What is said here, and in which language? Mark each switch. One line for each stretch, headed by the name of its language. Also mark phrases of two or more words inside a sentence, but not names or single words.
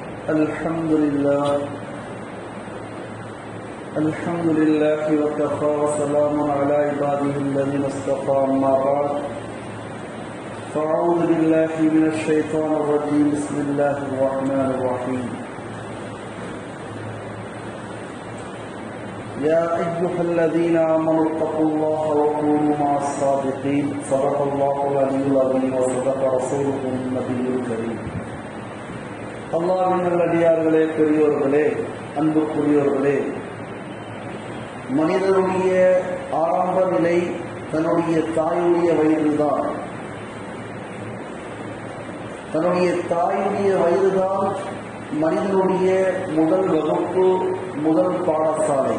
Arabic: الحمد لله وكفى وسلام على عباده الذين اصطفى أما بعد فأعوذ بالله من الشيطان الرجيم بسم الله الرحمن الرحيم يا أيها الذين آمنوا اتقوا الله وكونوا مع الصادقين صدق الله العلي العظيم وصدق رسوله النبي الكريم
Tamil: அல்லாஹ்வின் நல்லடியார்களே, பெரியோர்களே, அன்புக்குரியவர்களே, மனிதனுடைய ஆரம்ப நிலை தன்னுடைய தாயுடைய வயிறுதான். தன்னுடைய தாயுடைய வயிறுதான் மனிதனுடைய முதல் வகுப்பு, முதல் பாடசாலை.